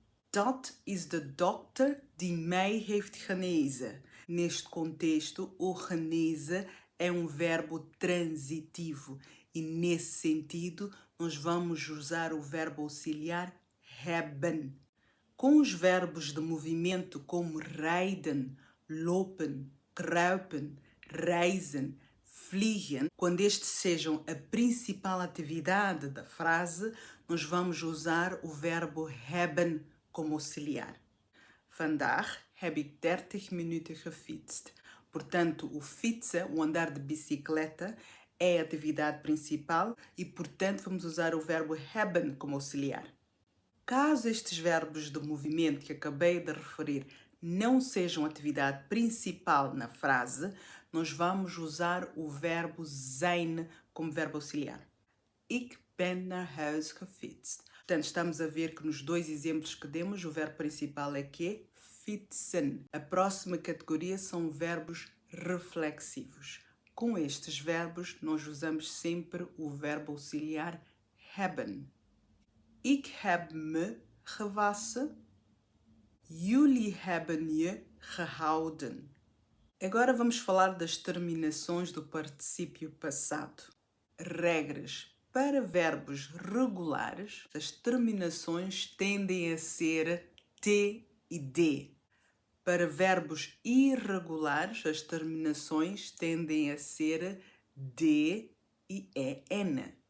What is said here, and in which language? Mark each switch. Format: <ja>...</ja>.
<nl>Dat is de dokter die mij heeft genezen.</nl> <pt>Neste contexto, o genezen é um verbo transitivo e, nesse sentido, nós vamos usar o verbo auxiliar hebben. Com os verbos de movimento como rijden, lopen, kruipen, reizen, vliegen, quando estes sejam a principal atividade da frase, nós vamos usar o verbo hebben como auxiliar.</pt> <nl>Vandaag heb ik 30 minuten gefietst.</nl> <pt>Portanto, o fietsen, o andar de bicicleta, é a atividade principal e, portanto, vamos usar o verbo hebben como auxiliar. Caso estes verbos de movimento que acabei de referir não sejam atividade principal na frase, nós vamos usar o verbo zijn como verbo auxiliar.</pt> <nl>Ik ben naar huis gefietst.</nl> <pt>Portanto, estamos a ver que nos dois exemplos que demos, o verbo principal é que fietsen. A próxima categoria são verbos reflexivos. Com estes verbos, nós usamos sempre o verbo auxiliar hebben.</pt> <nl>Ik heb me gewassen. Jullie hebben je gehouden.</nl> <pt>Agora vamos falar das terminações do particípio passado. Regras. Para verbos regulares, as terminações tendem a ser T e D. Para verbos irregulares, as terminações tendem a ser D e EN.</pt>